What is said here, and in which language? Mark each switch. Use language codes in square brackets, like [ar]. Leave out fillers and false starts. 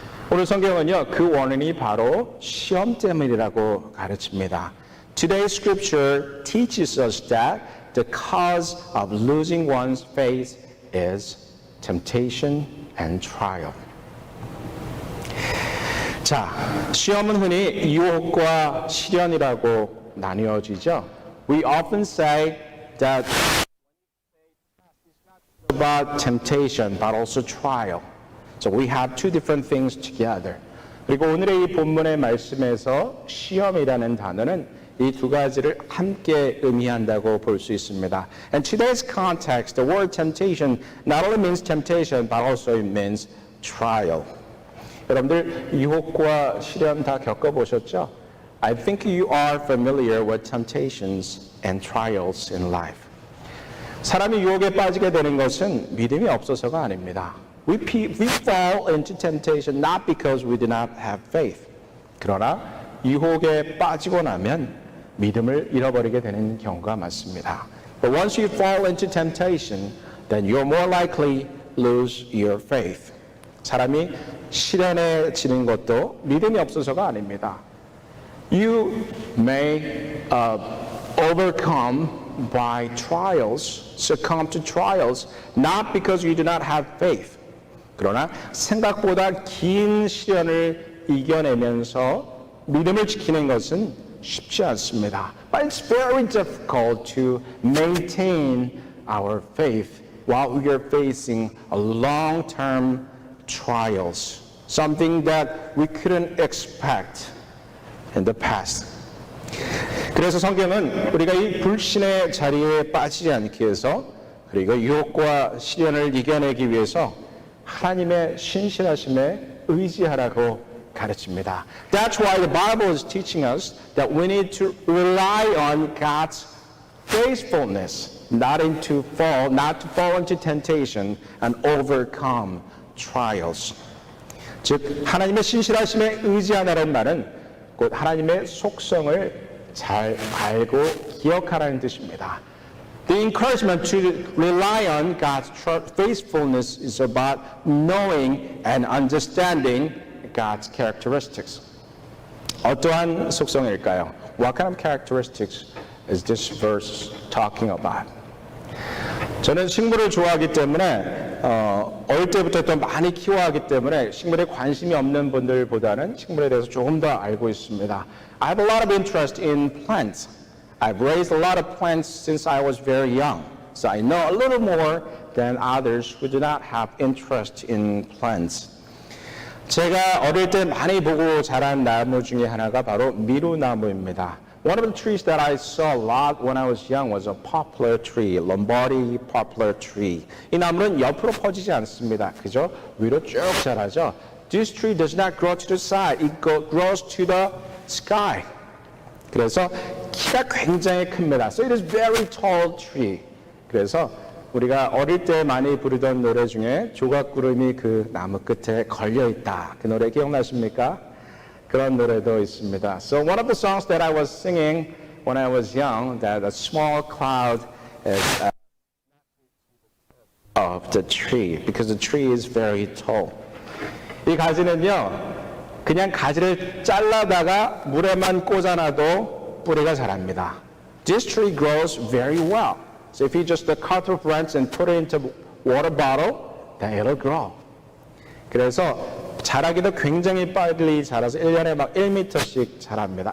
[ko] 오늘 성경은요, 그 원인이 바로 시험 때문이라고 가르칩니다. [en] Today's scripture teaches us that the cause of losing one's faith is temptation and trial. [ko] 자, 시험은 흔히 유혹과 시련이라고 나뉘어지죠. [en] We often say that it's not about temptation, but also trial. So we have two different things together. [ko] 그리고 오늘의 이 본문의 말씀에서 시험이라는 단어는 이 두 가지를 함께 의미한다고 볼 수 있습니다. [en] And today's context, the word temptation not only means temptation, but also it means trial. [ko] 여러분들 유혹과 시련 다 겪어보셨죠? [en] I think you are familiar with temptations and trials in life. [ko] 사람이 유혹에 빠지게 되는 것은 믿음이 없어서가 아닙니다. [en] We fall into temptation not because we do not have faith. [ko] 그러나 유혹에 빠지고 나면 믿음을 잃어버리게 되는 경우가 많습니다. [en] But once you fall into temptation, then you're more likely lose your faith. [ko] 사람이 시련에 지는 것도 믿음이 없어서가 아닙니다. [en] You may overcome by trials, succumb to trials, not because you do not have faith. [ko] 그러나 생각보다 긴 시련을 이겨내면서 믿음을 지키는 것은 쉽지 않습니다. [en] But it's very difficult to maintain our faith while we are facing a long-term trials, something that we couldn't expect in the past. [ko] 그래서 성경은 우리가 이 불신의 자리에 빠지지 않기 위해서 그리고 유혹과 시련을 이겨내기 위해서 하나님의 신실하심에 의지하라고 가르칩니다. [en] That's why the Bible is teaching us that we need to rely on God's faithfulness, not to fall into temptation and overcome trials. [ko] 즉 하나님의 신실하심에 의지하라는 말은 곧 하나님의 속성을 잘 알고 기억하라는 뜻입니다. [en] The encouragement to rely on God's faithfulness is about knowing and understanding God's characteristics. [ko] 어떠한 속성일까요? [en] What kind of characteristics is this verse talking about? [ko] 저는 식물을 좋아하기 때문에 어릴 때부터 또 많이 키워하기 때문에 식물에 관심이 없는 분들보다는 식물에 대해서 조금 더 알고 있습니다. [en] I have a lot of interest in plants. I've raised a lot of plants since I was very young. So I know a little more than others who do not have interest in plants. [ko] 제가 어릴 때 많이 보고 자란 나무 중에 하나가 바로 미루나무입니다. [en] One of the trees that I saw a lot when I was young was a poplar tree, Lombardy poplar tree. [ko] 이 나무는 옆으로 퍼지지 않습니다. 그죠? 위로 쭉 자라죠. [en] This tree does not grow to the side. It grows to the sky. [ko] 그래서 키가 굉장히 큽니다. [en] So it is very tall tree. [ko] 그래서 우리가 어릴 때 많이 부르던 노래 중에 조각구름이 그 나무 끝에 걸려있다. 그 노래 기억나십니까? 그런 노래도 있습니다. [en] So one of the songs that I was singing when I was young, that a small cloud is of the tree, because the tree is very tall. [ko] 이 가지는요, 그냥 가지를 잘라다가 물에만 꽂아놔도 뿌리가 자랍니다. [en] This tree grows very well. So if you just cut off branch and put it into water bottle, then it'll grow. [ko] 그래서 자라기도 굉장히 빨리 자라서 1년에 막 1m씩 자랍니다.